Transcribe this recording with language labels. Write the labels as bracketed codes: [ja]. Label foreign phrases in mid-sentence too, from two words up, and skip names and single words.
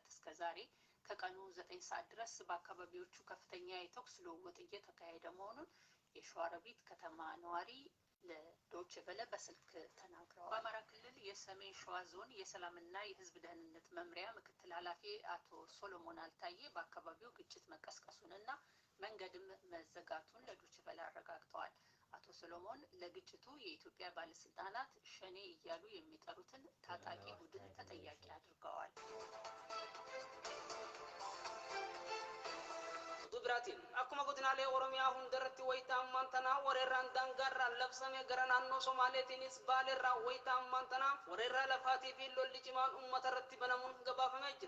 [am] እስከ ዛሬ ከቀኑ 9 ሰዓት ድረስ በአካባቢዎቹ ከፍተኛ የተኩስ ልውውጥ እየተካሄደ መሆኑን የሸዋሮቢት ከተማ ነዋሪ ለዶይቼ ቬለ በስልክ ተናግረዋል። በአማራ ክልል የሰሜን ሸዋ ዞን የሰላምና የሕዝብ ደህንነት መምሪያ ምክትል ኃላፊ አቶ ሶሎሞን አልታዬ በአካባቢው ግጭት መቀስቀሱንና መንገድም መዘጋቱን ለዶይቼ ቬለ አረጋግጠዋል። አቶ ሰሎሞን ለግጭቱ የኢትዮጵያ ባለስልጣናት ሸኔ እያሉ የሚጠሩትን ታጣቂ ቡድን ተጠያቂ አድርገዋል። [om] Dubiratiin akkuma godinaalee Oromiyaa hundarratti wayita ammaan tanaa wareerraan daangaarraan labsame gara naannoo Somaaleetiinis baaleerraa wayita ammaan tanaa wareerraa lafaatii fi lolli cimaan uummata irratti banamuun gabaafamee jira.